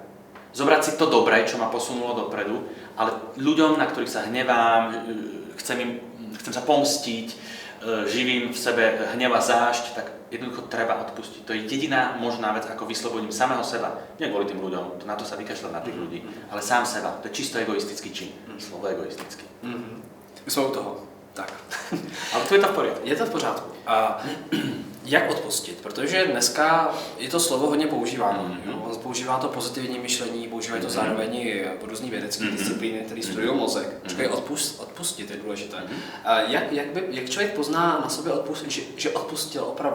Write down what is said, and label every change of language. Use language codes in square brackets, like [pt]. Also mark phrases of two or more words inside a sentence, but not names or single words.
[sk] Zobrať si to dobré, čo ma posunulo dopredu, ale ľuďom, na ktorých sa hnevám, chcem sa pomstiť, živím v sebe hnev a zášť, tak jednoducho treba odpustiť. To je jediná možná vec, ako vyslobodím samého seba. Nie kvôli tým ľuďom, na to sa vykašľať na tých ľudí, ale sám seba. To je čisto egoistický čin. Slovo egoistický. [cs] My jsme u toho. Tak. [sk] Ale tu je to v poriadku. [cs] Je to v pořádku. A jak odpustit? Protože dneska je to slovo hodně používáno. Používá to pozitivní myšlení, používají to zároveň i různý vědecké disciplíny, které studují mozek. Říkají odpustit je důležité. A jak člověk pozná na sobě že odpustil opravdu?